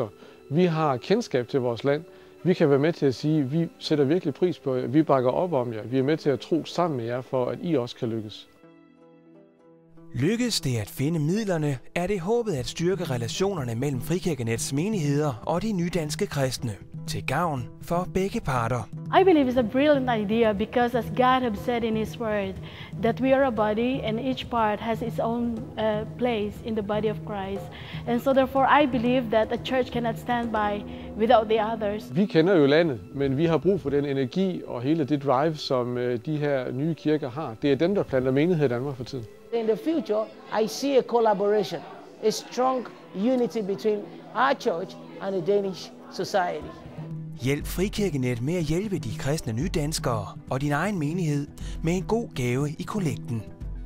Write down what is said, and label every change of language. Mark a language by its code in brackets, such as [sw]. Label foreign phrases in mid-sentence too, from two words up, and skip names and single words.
[da] Vi har kendskab til vores land. Vi kan være med til at sige, at vi sætter virkelig pris på jer. Vi bakker op om jer. Vi er med til at tro sammen med jer, for at I også kan lykkes. Lykkes det at finde midlerne, er det håbet at styrke relationerne mellem Frikirkenets menigheder og de nydanske kristne, til gavn for begge parter. [en] I believe it's a brilliant idea because as God has said in His Word that we are a body and each part has its own place in the body of Christ. And so therefore I believe that a church cannot stand by without the others. [da] Vi kender jo landet, men vi har brug for den energi og hele det drive, som de her nye kirker har. Det er dem, der planter menighed i Danmark for tiden. [en] In the future, I see a collaboration, a strong unity between our church and the Danish society. [da] Hjælp Frikirkenet med at hjælpe de kristne nydanskere og din egen menighed med en god gave i kollekten.